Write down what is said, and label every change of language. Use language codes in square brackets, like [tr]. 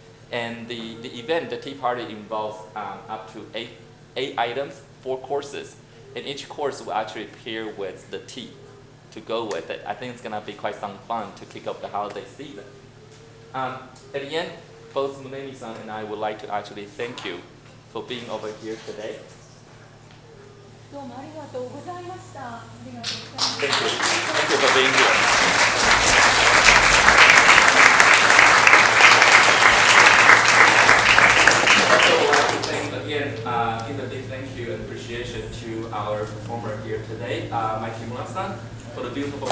[en] And the event, the tea party, involves up to eight items, 4 courses, and each course will actually pair with the tea to go with it. I think it's gonna be quite some fun to kick off the holiday season. At the end, both Munemi-san and I would like to actually thank you for being over here today. [ja] どうもありがとうございました。ありがとうございます。 [en] Thank you. Thank you for being here. Also, I would like to thank again, give a big thank you and appreciation to our performer here today, Mike Kimura-san, for the beautiful work.